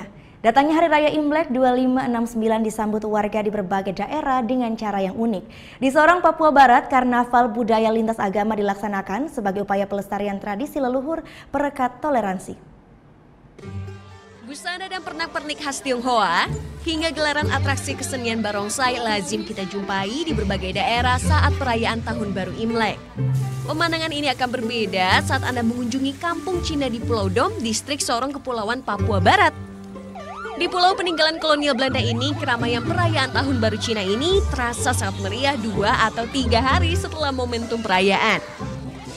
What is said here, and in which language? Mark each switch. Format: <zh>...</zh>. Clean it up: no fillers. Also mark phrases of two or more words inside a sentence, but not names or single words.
<id>Datangnya Hari Raya Imlek 2569 disambut warga di berbagai daerah dengan cara yang unik. Di Sorong, Papua Barat, karnaval budaya lintas agama dilaksanakan sebagai upaya pelestarian tradisi leluhur perekat toleransi. Busana dan pernak-pernik khas Tionghoa hingga gelaran atraksi kesenian barongsai lazim kita jumpai di berbagai daerah saat perayaan Tahun Baru Imlek. Pemandangan ini akan berbeda saat Anda mengunjungi Kampung Cina di Pulau Dom, distrik Sorong, Kepulauan Papua Barat. Di pulau peninggalan kolonial Belanda ini, keramaian perayaan Tahun Baru Cina ini terasa sangat meriah 2 atau 3 hari setelah momentum perayaan.</id>